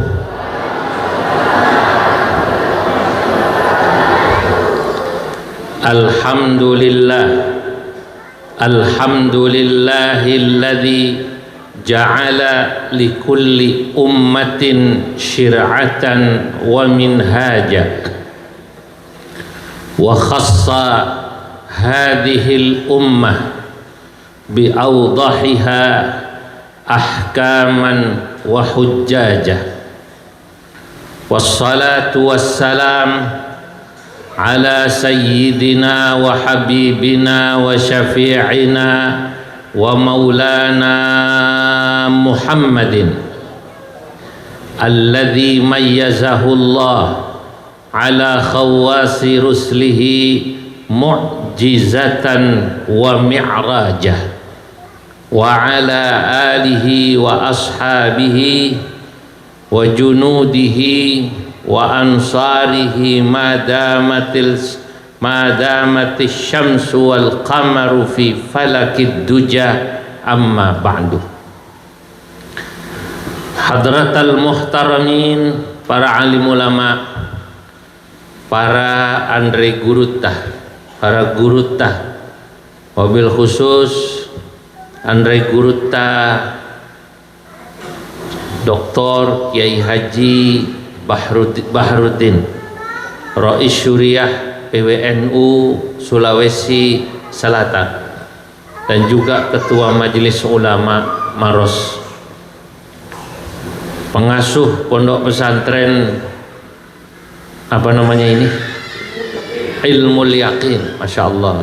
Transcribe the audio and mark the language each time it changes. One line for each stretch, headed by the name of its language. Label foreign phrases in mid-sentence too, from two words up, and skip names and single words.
Arabic: الحمد لله، الحمد لله الذي جعل لكل أمة شرعة ومنهاجا وخص هذه الأمة بأوضحها أحكاما وحججا. والصلاة والسلام على سيدنا وحبيبنا وشفيعنا ومولانا محمد الذي ميزه الله على خواص رسله معجزة ومعراجا وعلى آله وأصحابه وجنوده وأنصاره ما دامت الشمس والقمر في فلك الدجى، أما بعد. حضرة المحترمين,
Indonesian: para alim ulama, para Andre Gurutah, para Gurutah, wabil khusus Andre Gurutah Dr. Kiai Haji Bahruddin, Rais Syuriah PWNU Sulawesi Selatan, dan juga Ketua Majelis Ulama Maros, pengasuh pondok pesantren apa namanya ini, Ilmul Yaqin,
Arabic: ما شاء الله.